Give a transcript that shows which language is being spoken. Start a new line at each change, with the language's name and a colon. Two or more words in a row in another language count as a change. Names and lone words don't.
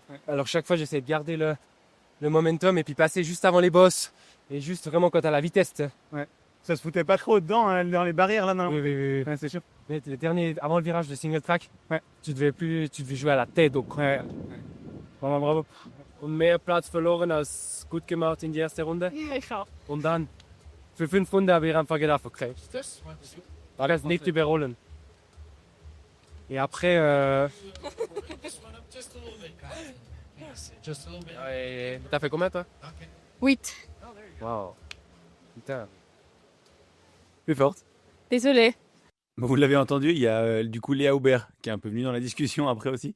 French: Alors chaque fois, j'essayais de garder le momentum et puis passer juste avant les bosses. Et juste vraiment quand t'as la vitesse. Ça se foutait pas trop dedans, hein, dans les barrières là, non? Oui. Ouais, c'est sûr. Mais les derniers, avant le virage de single track, tu devais jouer à la tête. Donc, Vraiment bravo.
German: Und mehr Platz verloren als gut gemacht in die erste Runde. Ja, ich auch. Und dann, für 5 Runden habe ich einfach gedacht, okay, das nicht überholen.
French: Et après, t'as fait combien toi? 8. Wow. Putain. Plus forte. Désolée. Bon, vous l'avez entendu, il y a du coup Léa Aubert qui est un peu venue dans la discussion après aussi.